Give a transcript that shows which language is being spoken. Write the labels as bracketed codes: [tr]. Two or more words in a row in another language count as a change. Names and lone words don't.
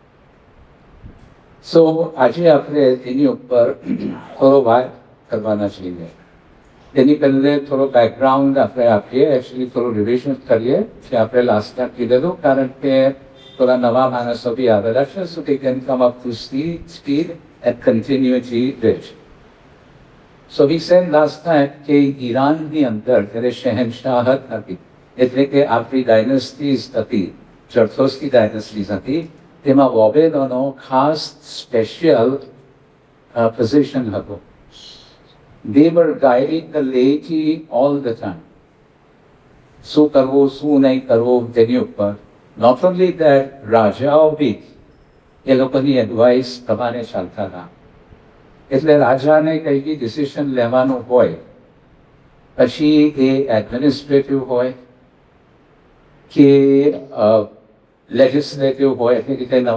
[gu] સો આજે આપણે તેની ઉપર થોડો વાત કરવાના છીએ. તેની પહેલે થોડો બેકગ્રાઉન્ડ આપણે આપીએ, એકચ્યુઅલી થોડું રિવિઝન કરીએ કે આપણે [en] last time [gu] કીધેલું કારણ કે થોડા નવા માણસો બી આવેલા છે. [en] સો they can come up to speed and continuity rich. So we said last time [gu] કે ઈરાનની અંદર ત્યારે શહેનશાહત હતી એટલે કે આપણી ડાયનેસ્ટીઝ હતી, જરદોસ્તી ડાયનેસ્ટીઝ હતી તેમાં વોબેલોનો ખાસ [en] special position [gu] હતો. [en] They were guiding the laity all the time. [gu] શું કરવું શું નહીં કરવું તેની ઉપર. [en] Not only that, [gu] રાજાઓ બી એ લોકોની એડવાઇસ પ્રમાણે ચાલતા હતા. એટલે રાજાને કંઈ બી ડિસિઝન લેવાનું હોય, પછી એ એડમિનિસ્ટ્રેટિવ હોય કે લેજિસ્લેટિવ હોય, એટલે કે કંઈ